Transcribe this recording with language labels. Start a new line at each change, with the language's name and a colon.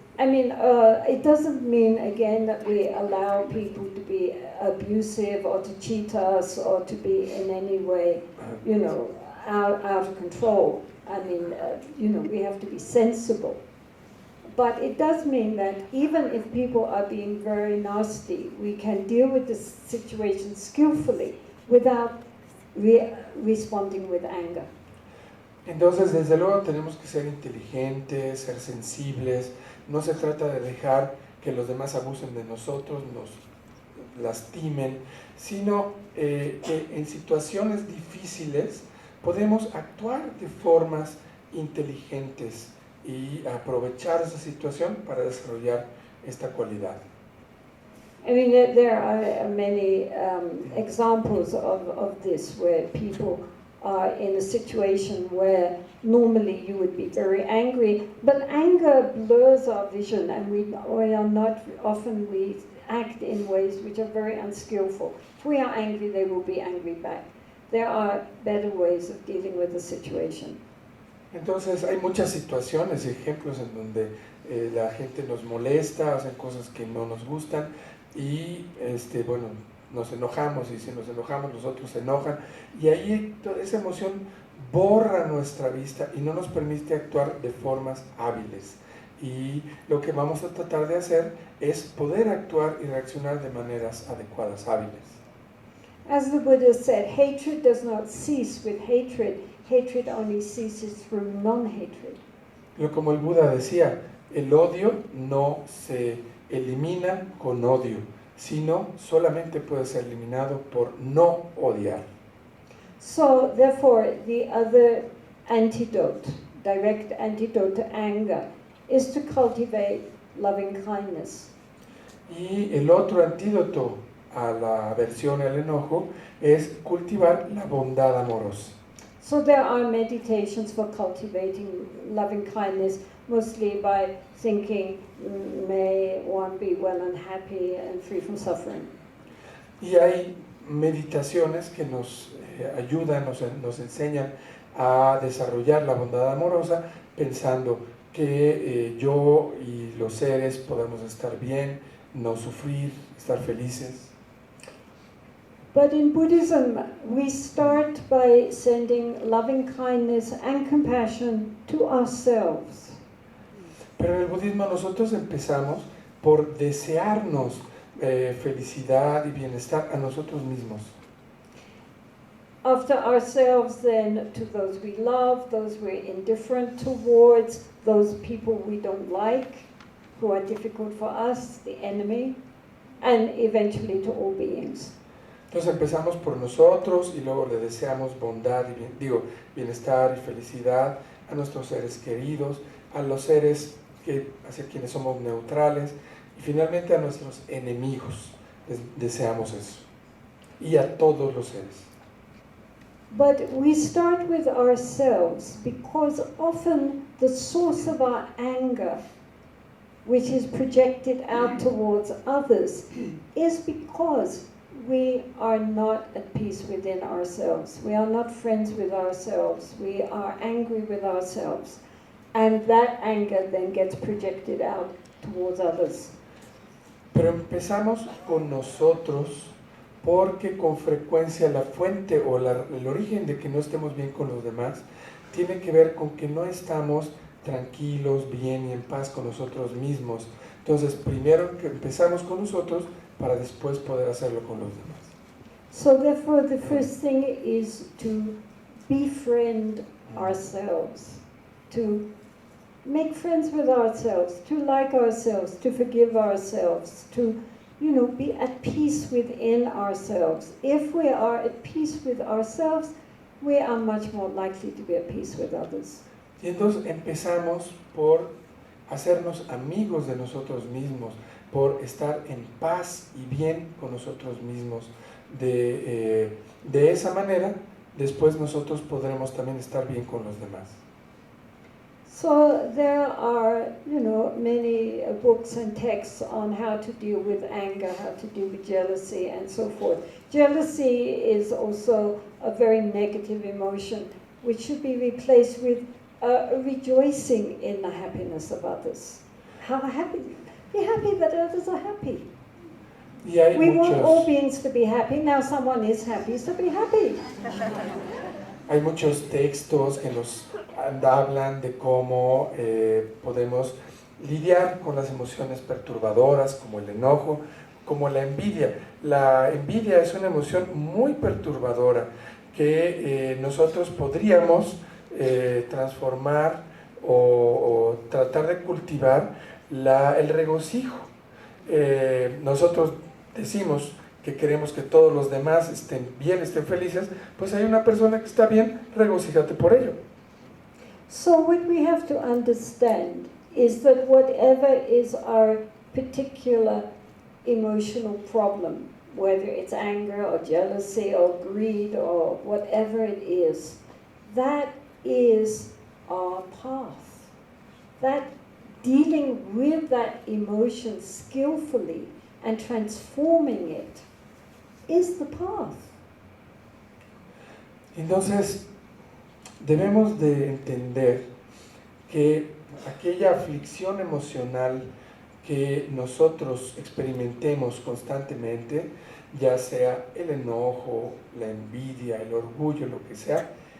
English: I mean, it doesn't mean, again, that we allow people to be abusive or to cheat us or to be in any way, out of control. I mean, we have to be sensible. But it does mean that even if people are being very nasty, we can deal with the situation skillfully without responding with anger.
Spanish: Entonces, desde luego tenemos que ser inteligentes, ser sensibles. No se trata de dejar que los demás abusen de nosotros, nos lastimen, sino que en situaciones difíciles podemos actuar de formas inteligentes y aprovechar esa situación para desarrollar esta cualidad.
English: I mean, there are many examples of this where people are in a situation where normally you would be very angry, but anger blurs our vision, and we are not, often we act in ways which are very unskillful. If we are angry, they will be angry back. There are better ways of dealing with the situation.
Spanish: Entonces hay muchas situaciones y ejemplos en donde la gente nos molesta, hacen cosas que no nos gustan y bueno, nos enojamos, y si nos enojamos los otros se enojan, y ahí toda esa emoción borra nuestra vista y no nos permite actuar de formas hábiles. Y lo que vamos a tratar de hacer es poder actuar y reaccionar de maneras adecuadas, hábiles.
English: As the Buddha said, hatred does not cease with hatred. Hatred only ceases through non-hatred.
Spanish: Como el Buda decía, el odio no se elimina con odio, sino solamente puede ser eliminado por no odiar.
English: So, therefore, the other antidote, direct antidote to anger, is to cultivate loving kindness.
Spanish: Y el otro antídoto a la aversión y al enojo es cultivar la bondad amorosa.
English: So there are meditations for cultivating loving kindness, mostly by thinking, may one be well and happy and free from suffering.
Spanish: Y hay meditaciones que nos ayudan, nos enseñan a desarrollar la bondad amorosa, pensando que yo y los seres podemos estar bien, no sufrir, estar felices.
English: But in Buddhism, we start by sending loving kindness and compassion to ourselves.
Spanish: Pero en el budismo nosotros empezamos por desearnos felicidad y bienestar a nosotros mismos.
English: After ourselves, then to those we love, those we're indifferent towards, those people we don't like, who are difficult for us, the enemy, and eventually to all beings.
Spanish: Entonces empezamos por nosotros y luego le deseamos bondad y bienestar y felicidad a nuestros seres queridos, a los seres hacia quienes somos neutrales y finalmente a nuestros enemigos. Les deseamos eso. Y a todos los seres.
English: But we start with ourselves because often the source of our anger, which is projected out towards others, is because we are not at peace within ourselves. We are not friends with ourselves. We are angry with ourselves. And that anger then gets projected out towards others.
Spanish: Pero empezamos con nosotros porque con frecuencia la fuente o el origen de que no estemos bien con los demás tiene que ver con que no estamos tranquilos, bien y en paz con nosotros mismos. Entonces, primero que empezamos con nosotros para después poder hacerlo con los demás.
English: So therefore, the first thing is to befriend ourselves, to make friends with ourselves, to like ourselves, to forgive ourselves, to, be at peace within ourselves. If we are at peace with ourselves, we are much more likely to be at peace with others.
Spanish: Y entonces empezamos por hacernos amigos de nosotros mismos, por estar en paz y bien con nosotros mismos. De esa manera, después nosotros podremos también estar bien con los demás.
English: So there are, many books and texts on how to deal with anger, how to deal with jealousy, and so forth. Jealousy is also a very negative emotion, which should be replaced with rejoicing in the happiness of others. How happy? Be happy that others are happy. We want all beings to be happy. Now someone is happy, so be happy.
Spanish: Hay muchos textos que nos hablan de cómo podemos lidiar con las emociones perturbadoras, como el enojo, como la envidia. La envidia es una emoción muy perturbadora que nosotros podríamos transformar o tratar de cultivar el regocijo. Nosotros decimos que queremos que todos los demás estén bien, estén felices, pues hay una persona que está bien, regocíjate por ello.
English: So what we have to understand is that whatever is our particular emotional problem, whether it's anger or jealousy or greed or whatever it is, that is our path. That dealing with that emotion skillfully and transforming it is the path.
Spanish: Entonces, debemos de entender que aquella aflicción emocional que nosotros experimentemos constantemente, ya sea el enojo, la envidia, el orgullo, lo que sea,